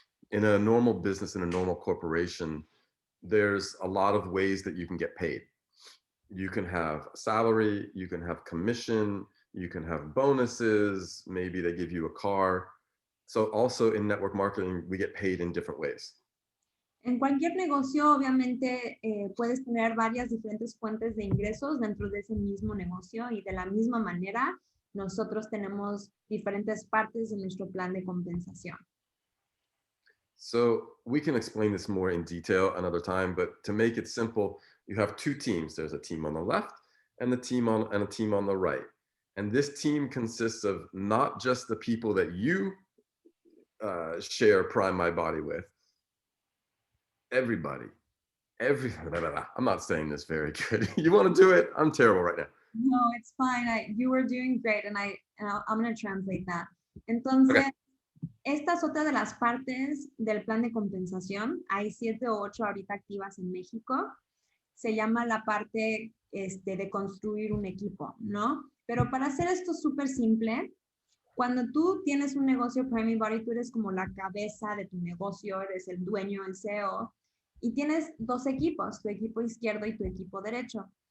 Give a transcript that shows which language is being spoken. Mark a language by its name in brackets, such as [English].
[English] In a normal business, in a normal corporation, there's a lot of ways that you can get paid. You can have salary, you can have commission, you can have bonuses, maybe they give you a car. So also in network marketing, we get paid in different ways. [Spanish] En cualquier negocio, obviamente, puedes tener varias diferentes fuentes de ingresos dentro de ese mismo negocio y de la misma manera, nosotros tenemos diferentes partes de nuestro plan de compensación. [English] So we can explain this more in detail another time, but to make it simple, you have two teams. There's a team on the left and a team on the right. And this team consists of not just the people that you share Prime My Body with, everybody. I'm not saying this very good. You want to do it? I'm terrible right now. No, it's fine. You were doing great, and I'm going to translate that. [Spanish] Entonces, [English] Okay. [Spanish] Esta es otra de las partes del plan de compensación. Hay 7 o 8 ahorita activas en México. Se llama la parte de construir un equipo, ¿no? Pero para hacer esto súper simple, cuando tú tienes un negocio Prime My Body, tú eres como la cabeza de tu negocio, eres el dueño, el CEO, y tienes 2 equipos, tu equipo izquierdo y tu equipo derecho.